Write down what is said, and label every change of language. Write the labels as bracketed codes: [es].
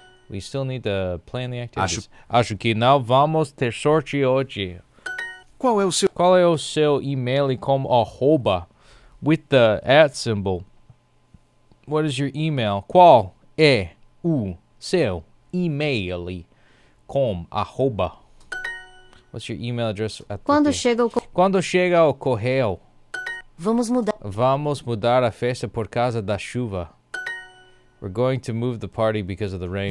[en] We still need to plan the activities. [pt] Acho que não vamos ter sorte hoje. Qual é o seu e-mail com arroba [en] with the @ symbol? What is your email? [pt] Qual é o seu e-mail com arroba? [en] What's your email address? [pt] Quando chega o correio? Vamos mudar a festa por causa da chuva. [en] We're going to move the party because of the rain.